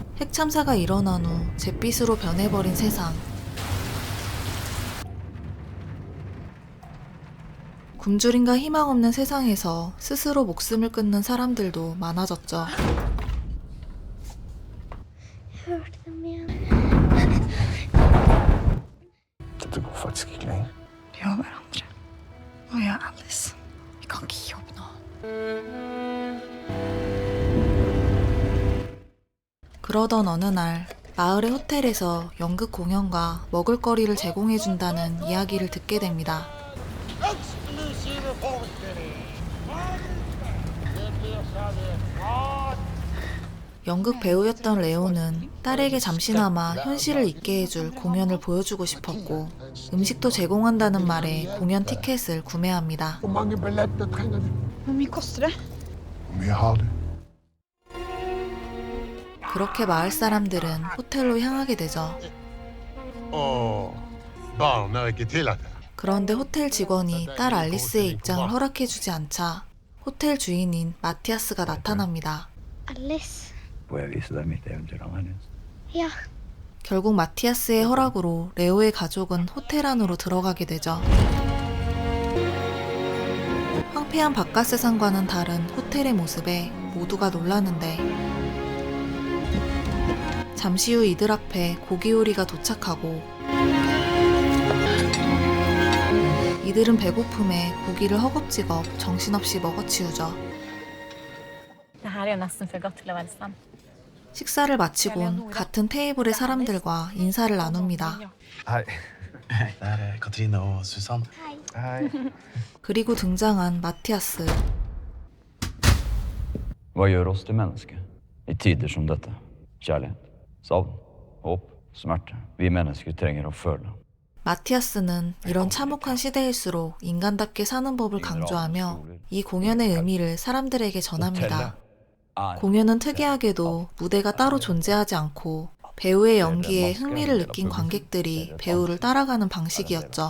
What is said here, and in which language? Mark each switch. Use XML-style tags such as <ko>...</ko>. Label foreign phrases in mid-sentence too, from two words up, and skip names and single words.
<ko>핵참사가 일어난 후 잿빛으로 변해버린 세상. 굶주림과 희망 없는 세상에서 스스로 목숨을 끊는 사람들도 많아졌죠.</ko> <no>Det går faktisk ikke lenger. Vi har hverandre. Og jeg er Alice. Vi kan ikke gi opp nå.</no> <ko>그러던 어느 날 마을의 호텔에서 연극 공연과 먹을거리를 제공해준다는 이야기를 듣게 됩니다. 연극 배우였던 레오는 딸에게 잠시나마 현실을 잊게 해줄 공연을 보여주고 싶었고 음식도 제공한다는 말에 공연 티켓을 구매합니다.</ko> <no>Hvor mange billetter trenger du? Hvor mye koster det? Hvor mye har du?</no> <ko>그렇게 마을 사람들은 호텔로 향하게 되죠.</ko> <no>Barn er ikke tillatt.</no> <ko>그런데 호텔 직원이 딸 알리스의 입장을 허락해주지 않자 호텔 주인인 마티아스가 나타납니다.</ko> <no>Alice. Får jeg vise deg mitt eventyr, Annelies? Ja.</no> <ko>결국 마티아스의 허락으로 레오의 가족은 호텔 안으로 들어가게 되죠. 황폐한 바깥 세상과는 다른 호텔의 모습에 모두가 놀라는데 잠시 후 이들 앞에 고기 요리가 도착하고 이들은 배고픔에 고기를 허겁지겁 정신없이 먹어치우죠.</ko> <no>Det her er jo nesten for godt til å være sant.</no> <ko>식사를 마치곤 같은 테이블의 사람들과 인사를 나눕니다.</ko> <no>Hei. Det er Katrine og Susann. Hei.</no> <ko>그리고 등장한 마티아스.</ko> <no>Hva gjør oss til mennesker i tider som dette? Kjærlighet, savn, håp, smerte. Vi mennesker trenger å føle.</no> <ko>마티아스는 이런 참혹한 시대일수록 인간답게 사는 법을 강조하며 이 공연의 의미를 사람들에게 전합니다. 공연은 특이하게도 무대가 따로 존재하지 않고 배우의 연기에 흥미를 느낀 관객들이 배우를 따라가는 방식이었죠.</ko>